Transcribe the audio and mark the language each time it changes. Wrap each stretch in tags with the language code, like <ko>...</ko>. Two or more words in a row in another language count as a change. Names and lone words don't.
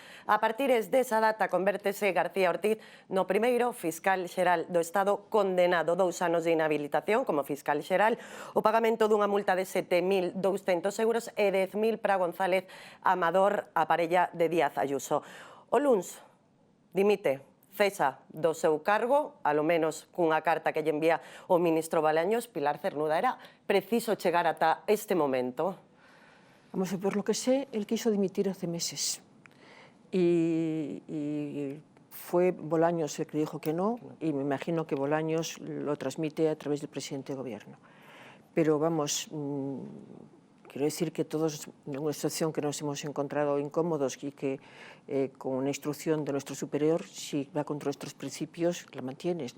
<gl>A partir desa data convértese García Ortiz no primeiro fiscal xeral do Estado condenado 2 anos de inhabilitación como fiscal xeral, o pagamento dunha multa de 7.200 euros e 10.000 para González Amador, a parella de Díaz Ayuso. O luns dimite, cesa do seu cargo, alo menos cunha carta que lle envía o ministro Bolaños. Pilar Cernuda, era preciso chegar ata este momento?</gl> <es>Vamos a ver, lo que sé, él quiso dimitir hace meses y fue Bolaños el que dijo que no, y me imagino que Bolaños lo transmite a través del presidente de gobierno. Pero vamos, quiero decir que todos en una situación que nos hemos encontrado incómodos y que con una instrucción de nuestro superior, si va contra nuestros principios, la mantienes, ¿no?</es>